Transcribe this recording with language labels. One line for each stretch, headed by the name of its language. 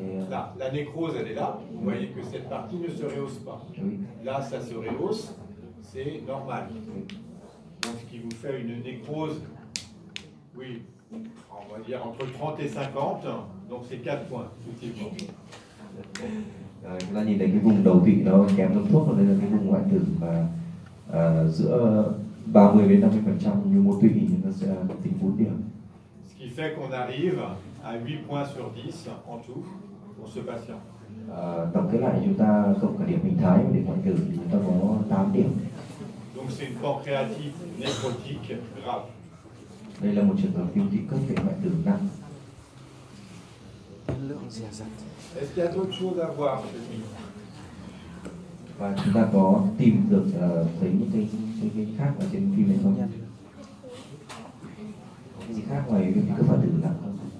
French: Là, la nécrose, elle est là. Vous voyez que cette partie ne se rehausse pas. Là, ça se rehausse, c'est normal. Donc ce qui vous fait une nécrose, oui, on va dire entre 30 et 50, donc c'est 4 points, effectivement.
Vietnamese: Chúng ta nhìn thấy cái vùng đầu tụy nó kém nước thuốc, đây là cái vùng hoại tử mà giữa 30 đến 50% như mô tụy thì nó sẽ tính 4 điểm.
French: Ce qui fait qu'on arrive à 8 points sur 10 en tout pour ce patient.
Vietnamese: Tổng kết lại chúng ta cộng cả điểm hình thái và điểm hoại tử thì chúng ta có 8 điểm.
French: Donc c'est une pancréatite nécrotique grave.
Vietnamese: Đây là một trường hợp viêm tụy cấp về hoại tử nặng. Lượng dè dặt.
French: Est-ce qu'il y a d'autres choses à voir chez lui?
Vietnamese: Và chúng ta có tìm được thấy những cái khác ở trên phim này không? Có cái gì khác ngoài viêm tụy cấp hoại tử nặng không?